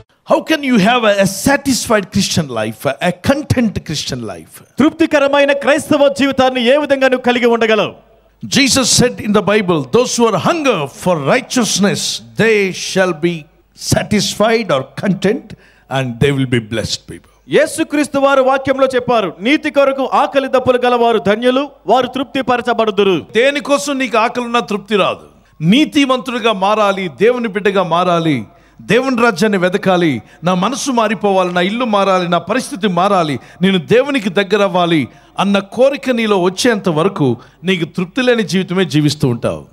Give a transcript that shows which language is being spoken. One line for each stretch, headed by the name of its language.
English: How can you have a satisfied Christian life, a content Christian life?
Telugu: తృప్తికరమైన క్రైస్తవ జీవితాన్ని ఏ విధంగా నువ్వు కలిగి ఉండగలవు?
English: Jesus said in the Bible, those who are hunger for righteousness, they shall be satisfied or content, and they will be blessed people.
Telugu: యేసుక్రీస్తు వారు వాక్యంలో చెప్పారు, నీతి కొరకు ఆకలి దప్పులు గలవారు ధన్యులు, వారు తృప్తి పరచబడుదురు. దేనికోసం నీకు ఆకలిన్నా తృప్తి రాదు. నీతిమంతుడిగా మారాలి, దేవుని బిడ్డగా మారాలి, దేవుని రాజ్యాన్ని వెతకాలి, నా మనసు మారిపోవాలి, నా ఇల్లు మారాలి, నా పరిస్థితి మారాలి, నేను దేవునికి దగ్గర అవ్వాలి అన్న కోరిక నీలో వచ్చేంత వరకు నీకు తృప్తి లేని జీవితమే జీవిస్తూ ఉంటావు.